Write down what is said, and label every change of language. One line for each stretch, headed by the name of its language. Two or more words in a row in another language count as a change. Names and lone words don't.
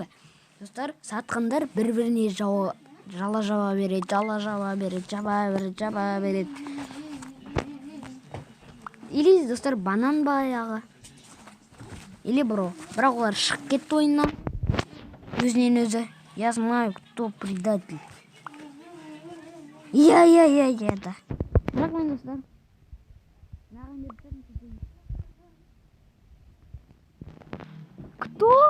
Kazakh: Достар, сатқандар бір-біріне жала береді. Или, достар, банан баяғы. Или бірақ олар шығып кетті ойыннан. Өзінен өзі.
Russian: Я знаю, кто предатель. Я,
Kazakh: да. Бірақ мен, достар.
Russian: Кто?